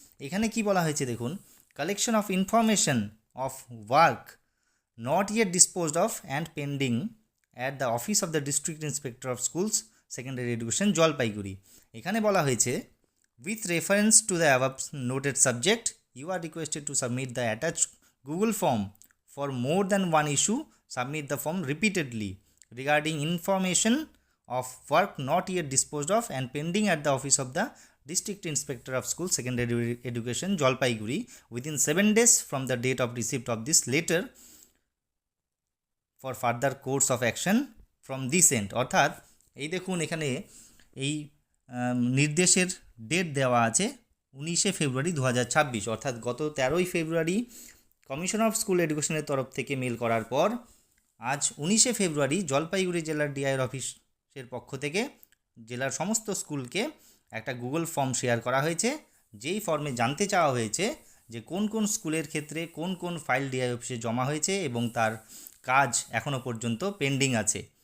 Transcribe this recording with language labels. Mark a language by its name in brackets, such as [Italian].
[Bangla] এখানে কি বলা হয়েছে দেখুন, [English] Collection of information of work not yet disposed of and pending at the office of the district inspector of schools secondary education Jalpaiguri. [Bangla] এখানে বলা হয়েছে, [English] With reference to the above noted subject you are requested to submit the attach Google form for more than one issue. Submit the form repeatedly regarding information of work not yet disposed of and pending at the office of the district inspector of school secondary education Jalpaiguri within 7 days from the date of receipt of this letter for further course of action from this end। [Bangla] অর্থাৎ এই দেখুন, এখানে এই নির্দেশের date দেওয়া আছে 19 ফেব্রুয়ারি 2026, অর্থাৎ গত 13 ফেব্রুয়ারি কমিশন অফ স্কুল এডুকেশনের তরফ থেকে মেল করার পর আজ 19 ফেব্রুয়ারি জলপাইগুড়ি জেলার ডিআইয়ের অফিসের পক্ষ থেকে জেলার সমস্ত স্কুলকে একটা গুগল ফর্ম শেয়ার করা হয়েছে, যেই ফর্মে জানতে চাওয়া হয়েছে যে কোন কোন স্কুলের ক্ষেত্রে কোন কোন ফাইল ডিআই অফিসে জমা হয়েছে এবং তার কাজ এখনও পর্যন্ত পেন্ডিং আছে।